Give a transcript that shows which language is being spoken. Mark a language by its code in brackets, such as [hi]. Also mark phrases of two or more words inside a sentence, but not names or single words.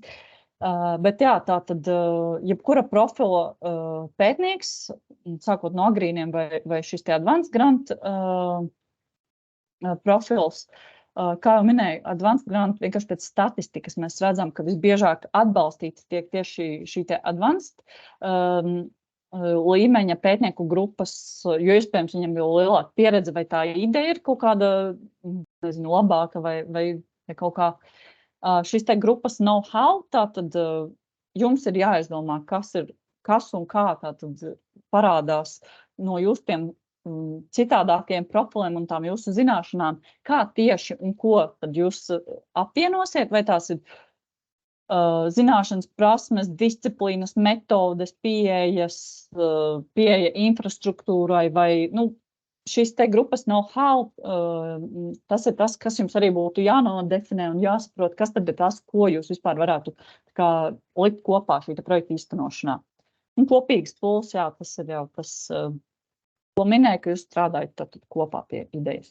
[lv] Bet tātad jebkura profila pētnieks, sākot no agrīniem vai šis [en] advanced grant [lv] profils, kā jau minēju, [en] advanced grant [lv] vienkārši pēc statistikas mēs redzam, ka visbiežāk atbalstīts tiek tieši šī advanced līmeņa pētnieku grupas, jo iespējams viņam jau lielāka pieredze vai tā ideja ir kaut kāda, nezinu, labāka vai kaut kā. Šis grupas know-how, tātad jums ir jāizdomā, kas un kā tātad parādās no jūsu tiem citādākiem profiliem un tām jūsu zināšanām, kā tieši un ko tad jūs apvienosiet, vai tās ir zināšanas, prasmes, disciplīnas, metodes, pieeja infrastruktūrai vai, šis grupas know-how, tas ir tas, kas jums arī būtu jānodefinē un jāsaprot, kas tad ir tas, ko jūs vispār varētu likt kopā šī projekta īstenošanā. Un kopīgs pulss, tas ir jau tas, ko minēju, ka jūs strādājat tātad kopā pie idejas.